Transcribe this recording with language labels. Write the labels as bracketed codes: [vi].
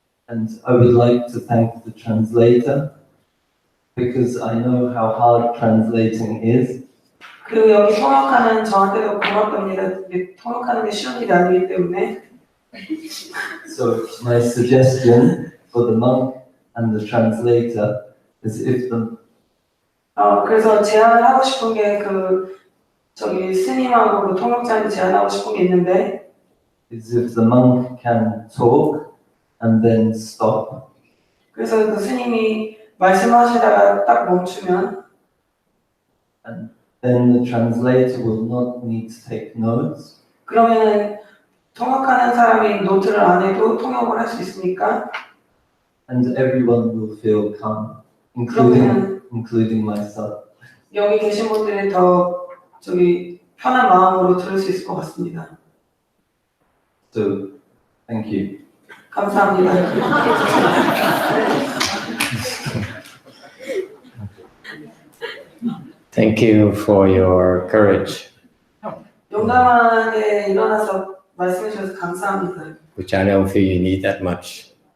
[en] And I would like to thank the translator because I know how hard translating is. [ko] 그리고 여기 통역하는 저한테도 고맙답니다. 통역하는 게 쉬운 일이 아니기 때문에. [en] So my suggestion for the monk and the translator is if the [ko] 그래서 제안을 하고 싶은 게 저기 스님하고 통역자한테 제안하고 싶은 게 있는데 [en] is if the monk can talk and then stop, [ko] 그래서 그 스님이 말씀하시다가 딱 멈추면 [en] and then the translator will not need to take notes, [ko] 그러면은 통역하는 사람이 노트를 안 해도 통역을 할 수 있으니까 [en] and everyone will feel calm, [ko] 그러면 [en] including myself. [ko] 여기 계신 분들이 더 저기 편한 마음으로 들을 수 있을 것 같습니다. [en] So, thank you. [ko] 감사합니다. [en] Thank you for your courage, [ko] 용감하게 일어나서 말씀해 주셔서 감사합니다. [en] which I don't feel you need that much.